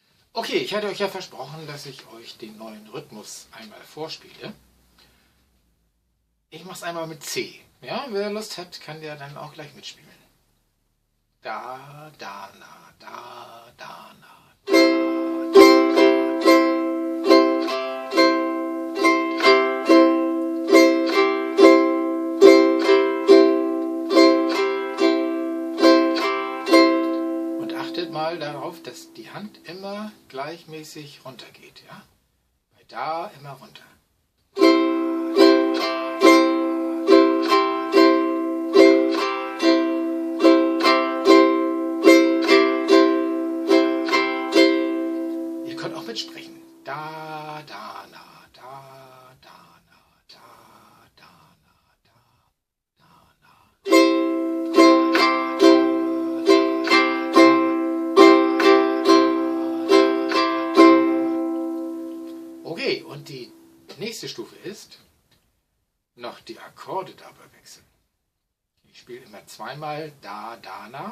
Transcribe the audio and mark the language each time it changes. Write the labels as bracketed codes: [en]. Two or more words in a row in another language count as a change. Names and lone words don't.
[de] Okay, ich hatte euch ja versprochen, dass ich euch den neuen Rhythmus einmal vorspiele. Ich mache es einmal mit C. Ja, wer Lust hat, kann der dann auch gleich mitspielen. Da, da, na, da, da, na. Achtet mal darauf, dass die Hand immer gleichmäßig runtergeht. Ja? Bei da immer runter. Ihr könnt auch mitsprechen. Da, da, na, da, da, na, da, da, na, da, da, na. Okay, und die nächste Stufe ist, noch die Akkorde dabei wechseln. Ich spiele immer zweimal da, da, na.